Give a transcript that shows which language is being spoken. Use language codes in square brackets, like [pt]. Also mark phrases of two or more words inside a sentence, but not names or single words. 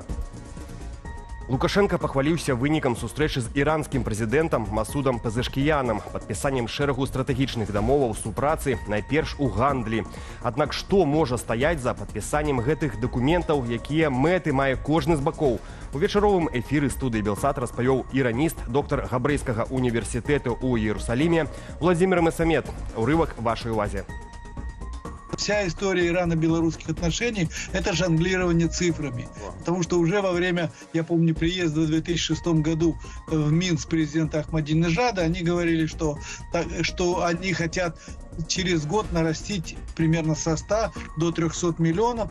[be] Лукашенко пахваліўся вынікам сустрэчы з іранскім прэзідэнтам Масудам Пезешкіянам, падпісаннем шэрагу стратэгічных дамоваў супрацы, найперш у гандлі. Аднак што можа стаяць за падпісаннем гэтых дакументаў, якія мэты мае кожны з бакоў? У вечаровым эфіры студыі Белсат распавёў іраніст, доктар Габрэйскага універсітэту ў Іерусаліме Владзімір Месамед. Урывак вашай увазе. [ru] Вся история ирано-белорусских отношений – это жонглирование цифрами. Потому что уже во время, я помню, приезда в 2006 году в Минск президента Ахмадинежада, они говорили, что они хотят через год нарастить примерно со 100 до 300 миллионов.